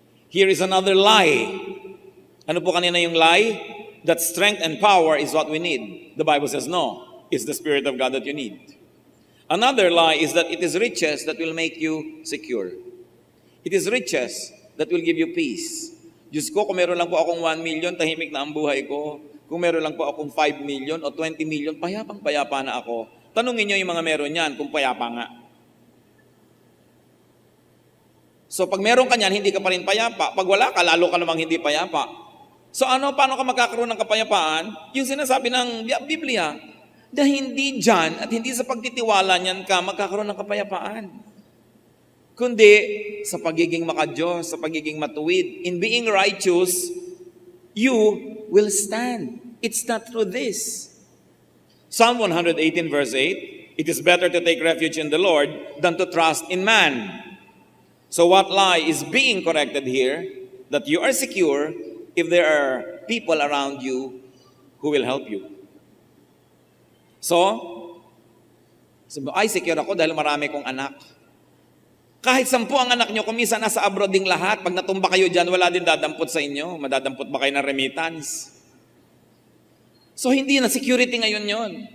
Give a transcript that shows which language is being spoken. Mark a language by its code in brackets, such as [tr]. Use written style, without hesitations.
[en] Here is another lie. [tl] Ano po kanina yung lie? [en] That strength and power is what we need. The Bible says no, it's the Spirit of God that you need. Another lie is that it is riches that will make you secure. It is riches that will give you peace. [tl] Diyos ko, kung meron lang po akong 1 million, tahimik na ang buhay ko. Kung meron lang po akong 5 million o 20 million, payapang-payapa na ako. Tanungin nyo yung mga meron yan kung payapa nga. So pag meron ka niyan, hindi ka pa rin payapa. Pag wala ka, lalo ka namang hindi payapa. So paano ka magkakaroon ng kapayapaan? Yung sinasabi ng Biblia, na hindi dyan at hindi sa pagtitiwala niyan ka magkakaroon ng kapayapaan. Kundi sa pagiging makadiyos, sa pagiging matuwid. [en] In being righteous, you will stand. It's not through this. Psalm 118 verse 8, it is better to take refuge in the Lord than to trust in man. So what lie is being corrected here? That you are secure if there are people around you who will help you. [tl] So, ay secure ako dahil marami kong anak. Kahit 10 ang anak nyo, kung minsan nasa abroad ding lahat, pag natumba kayo dyan, wala din dadampot sa inyo. Madadampot ba kayo ng remittance? So hindi na security ngayon yon.